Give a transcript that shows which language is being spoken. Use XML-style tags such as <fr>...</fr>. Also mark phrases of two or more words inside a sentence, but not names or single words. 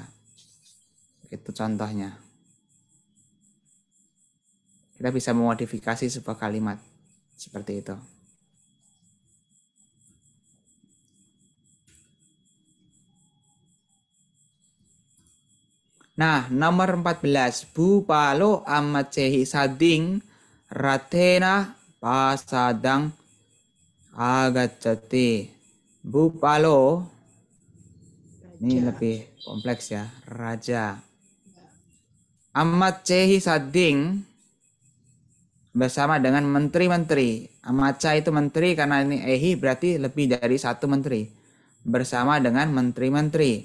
<id>Itu contohnya. Kita bisa memodifikasi sebuah kalimat seperti itu. Nah, nomor 14.</id> <pi>Bupalo amacehi sading ratena pasadang agacati.</pi> <id>Bupalo, ini lebih kompleks ya, raja.</id> <pi>Amacehi sading</pi> <id>bersama dengan menteri-menteri. Amaca itu menteri karena ini ehi berarti lebih dari satu menteri. Bersama dengan menteri-menteri.</id>